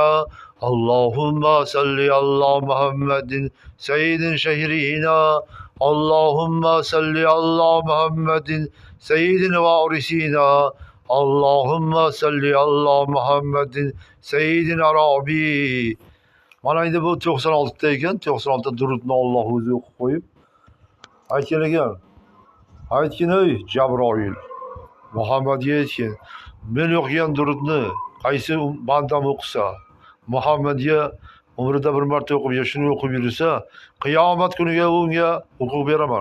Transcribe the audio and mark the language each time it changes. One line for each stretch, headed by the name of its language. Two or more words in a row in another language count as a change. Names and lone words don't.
Arabic: اللهم صل على محمد سيد شهرينا. اللهم صل على محمد سيد الوارثين. اللهم صل على محمد سيد العربي.
Uzbek: Mana endi bu 96 da ekan. 96 durudni Alloh o'zi o'qib qo'yib aytgan ekan. Aytgan ey Jabroil, Muhammadga aytgan, men o'qigan durudni qaysi bandam o'qisa, Muhammadga umrida bir marta o'qib, shuni o'qib yursa, qiyomat kuniga unga huquq beraman.